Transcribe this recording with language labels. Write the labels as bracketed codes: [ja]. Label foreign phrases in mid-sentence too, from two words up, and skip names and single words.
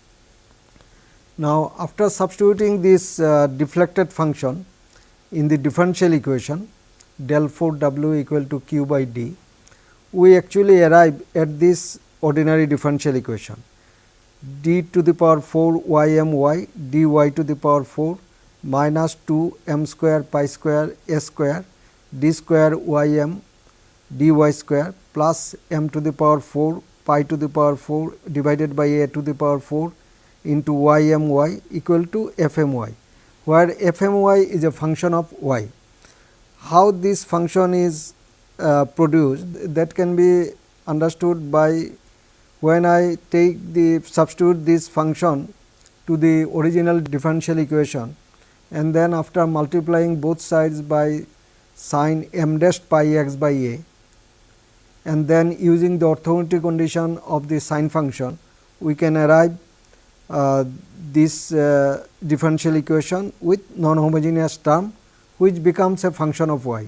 [en] Now, after substituting this deflected function in the differential equation del 4 W equal to q by d, we actually arrive at this ordinary differential equation d to the power 4 y m y dy to the power 4 minus 2 m square pi square s square d square y m dy square plus m to the power 4 pi to the power 4 divided by a to the power 4 into y m y equal to f m y, where f m y is a function of y. How this function is produced, that can be understood by when I take the substitute this function to the original differential equation, and then after multiplying both sides by sin m dash pi x by a, and then using the orthogonality condition of the sine function, we can arrive this differential equation with non-homogeneous term, which becomes a function of y.